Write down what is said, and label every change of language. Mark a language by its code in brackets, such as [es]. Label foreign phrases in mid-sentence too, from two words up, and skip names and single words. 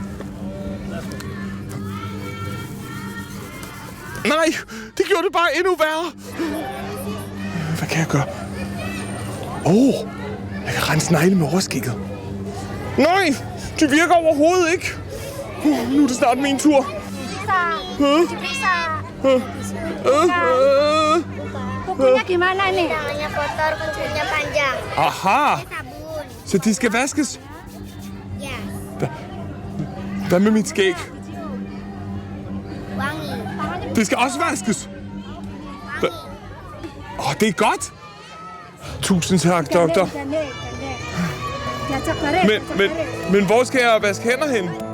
[da] Nej, det gjorde det bare endnu værre. Hvad kan jeg gøre? Jeg kan rense negle med overskægget. Nej, det virker overhovedet ikke. Nu er det snart min tur. [id] Kukunya gimana nih? Tangannya kotor, kukunya panjang. [da] Aha! Sabun. Så de skal vaskes? Ya, Hvad med mit skæg? wangi. Det skal også vaskes? Wangi. Det er godt! Tusind tak, doktor. Men hvor skal jeg vaske hænder hen?